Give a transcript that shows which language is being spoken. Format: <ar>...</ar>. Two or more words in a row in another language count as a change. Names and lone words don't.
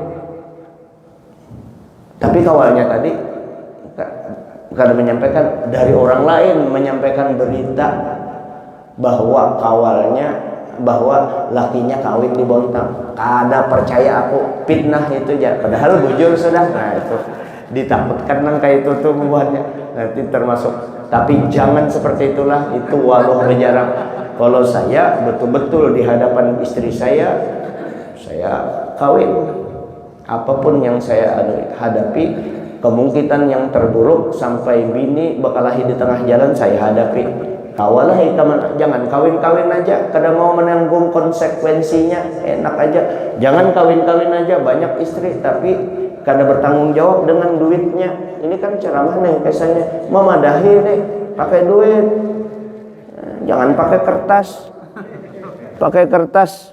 <bjn>Tapi kawalnya tadi kada menyampaikan, dari orang lain menyampaikan berita bahwa lakinya kawin di Bontang. Kada percaya aku, fitnah itu aja. Padahal bujur sudah. Nah itu ditakutkan nang kayak itu tuh membuatnya nanti termasuk.</bjn> <id>Tapi jangan seperti itulah, itu walau berjarang. Kalau saya betul-betul di hadapan istri saya kawin, apapun yang saya hadapi, kemungkinan yang terburuk sampai bini berkelahi di tengah jalan saya hadapi.</id> <bjn>Kawalah jangan kawin-kawin aja, kada mau menanggung konsekuensinya, enak aja. Jangan kawin-kawin aja, banyak istri tapi kada bertanggung jawab dengan duitnya. Ini kan ceramah nih kesannya memadahi nih, pakai duit, jangan pakai kertas.</bjn>